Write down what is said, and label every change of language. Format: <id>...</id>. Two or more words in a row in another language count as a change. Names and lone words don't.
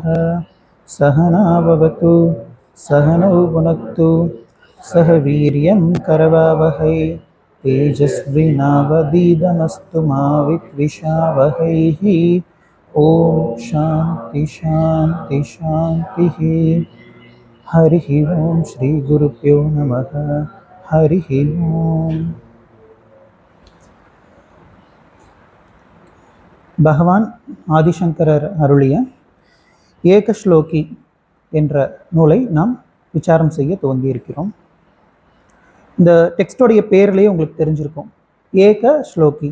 <sa>सहना भवतु सहनौ भुनक्तु सह वीर्यं करवावहै तेजस्विनावधीतमस्तु मा विद्विषावहैः। ॐ शान्ति शान्ति शान्तिः। हरिः ओं श्री गुरुभ्यो नमः। हरिः ओं।</sa> <ta>பகவான் ஆதிசங்கரர் அருளிய ஏகஸ்லோகி என்ற நூலை நாம் விசாரம் செய்ய துவங்கியிருக்கிறோம். இந்த டெக்ஸ்டோடைய பேர்லேயே உங்களுக்கு தெரிஞ்சிருக்கும், ஏக ஸ்லோகி.</ta>